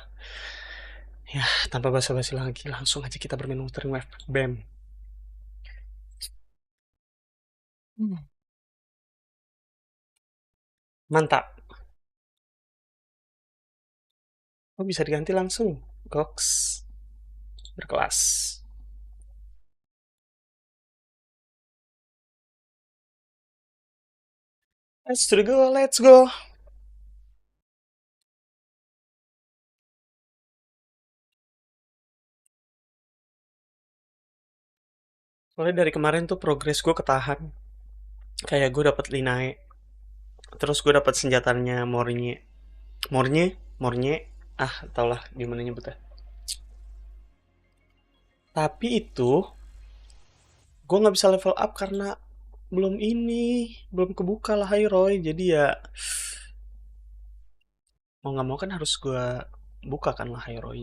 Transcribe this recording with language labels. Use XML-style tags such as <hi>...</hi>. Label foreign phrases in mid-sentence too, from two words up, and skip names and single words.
<id>Ya, tanpa basa-basi lagi, langsung aja kita bermain Wuthering Waves. Bam. Mantap. Oh, bisa diganti langsung. Goks. Berkelas.</id> <en>Let's go.</en> <id>Soalnya dari kemarin tuh progres gue ketahan. Kayak gue dapet linai. Terus gue dapet senjatanya Mornye. Mornye? Mornye? Ah, tau lah gimana nyebutnya. Tapi itu gue nggak bisa level up karena belum kebuka lah Roy. Jadi ya mau nggak mau kan harus gue buka kan lah Roy.</id>